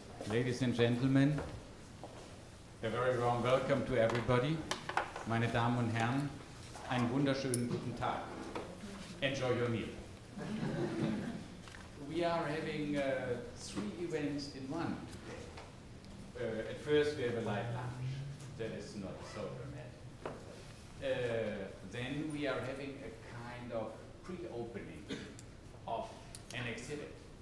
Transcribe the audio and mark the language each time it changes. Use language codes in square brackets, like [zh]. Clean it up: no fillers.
[en] Ladies and gentlemen, a very warm welcome to everybody. [de] Meine Damen und Herren, einen wunderschönen guten Tag. [en] Enjoy your meal. We are having 3 events in one today. At first we have a light lunch. That is not so dramatic. Then we are having a kind of pre-opening of an exhibit.